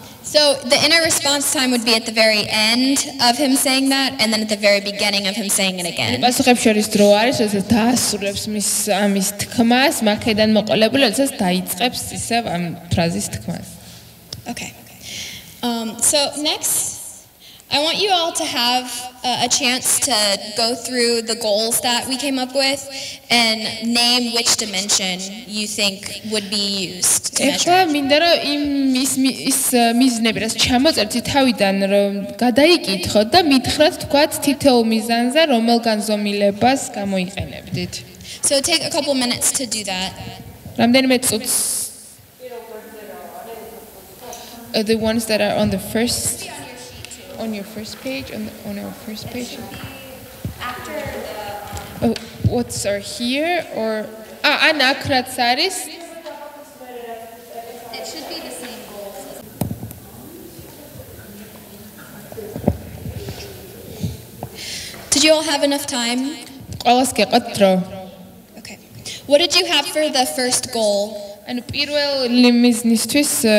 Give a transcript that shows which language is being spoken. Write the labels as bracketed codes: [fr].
[en] So the inner response time would be at the very end of him saying that, and then at the very beginning of him saying it again. [ka] პასუხებს შორის დრო არის, როდესაც დაასრულებს ამის თქმას, მაქედან მოყოლებული, როდესაც დაიწყებს ისევ ამ ფრაზის თქმას. [en] Okay. So next, I want you all to have a chance to go through the goals that we came up with and name which dimension you think would be used to measure. [ka] ეხლა მინდა რომ ის მიზნები რაც ჩამოწერთ თავიდან რომ გადაიკითხოთ და მითხრათ თქვათ თითოეულ მიზანზე რომელ განზომილებას გამოიყენებდით. [en] So take a couple minutes to do that. რამდენიმე წუთს the ones that are on the first on your first page on our first page After the what's are here or an akrat saris it should be the same goals. Did you all have enough time? [ka] ყველას გეყოთ დრო. [en] Okay. What did you have for the first goal? [ka] ანუ პირველი მიზნისთვის